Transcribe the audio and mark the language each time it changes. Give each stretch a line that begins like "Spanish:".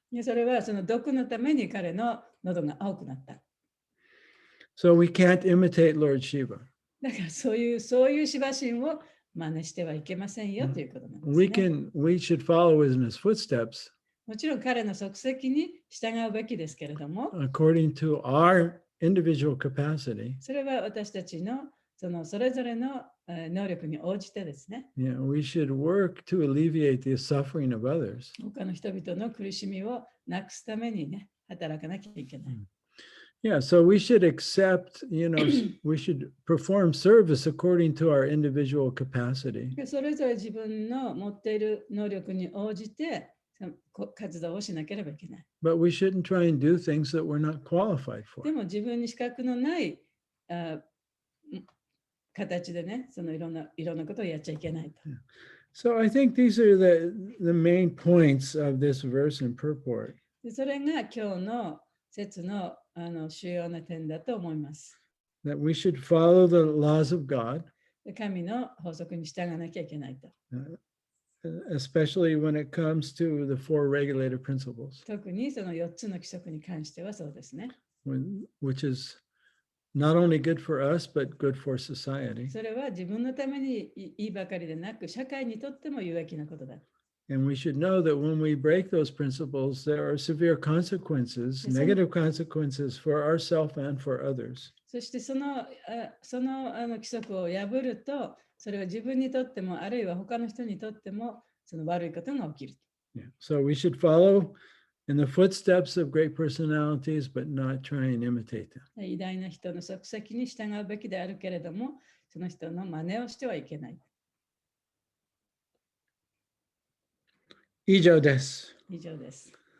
Japanese: で、それはその毒のために彼の喉が青くなった。
English: So we can't imitate Lord Shiva.
Japanese: だからそういうシバ神を真似してはいけませんよということなんですね。
English: We should follow in his footsteps
Japanese: もちろん彼の足跡に従うべきですけれども、
English: according to our individual capacity.
Japanese: それは私たちのそれぞれの能力に応じてですね。
English: Yeah, we should work to alleviate the suffering of others.
Japanese: 他の人々の苦しみをなくすためにね、働かなきゃいけない。
English: Yeah, so we should accept, we should perform service according to our individual capacity.
Japanese: で、それぞれ自分の持っている能力に応じて活動をしなければいけない。
English: But we shouldn't try and do things that we're not qualified
Japanese: で
English: for.
Japanese: も自分に資格のない形でね、いろんなことをやっちゃいけないと。
English: So I think these are the main points of this verse and purport.
Japanese: で、それが今日の説の主要な点だと思います。
English: That we should follow the laws of God,
Japanese: で、神の法則に従わなきゃいけないと。
English: especially when it comes to the four regulative principles,
Japanese: 特にその4つの規則に関してはそうですね。
English: which is not only good for us, but good for society.
Japanese: それは自分のためにいいばかりでなく、社会にとっても有益なことだ。
English: And we should know that when we break those principles, there are severe consequences, Yes, negative consequences for ourselves and for others.
Japanese: そしてその規則を破ると、それは自分にとっても、あるいは他の人にとっても、その悪いことが起きる。
English: Yeah. So we should follow in the footsteps of great personalities, but not try and imitate them.
Japanese: 偉大な人の足跡に従うべきであるけれども、その人の真似をしてはいけない。以上です。以上です。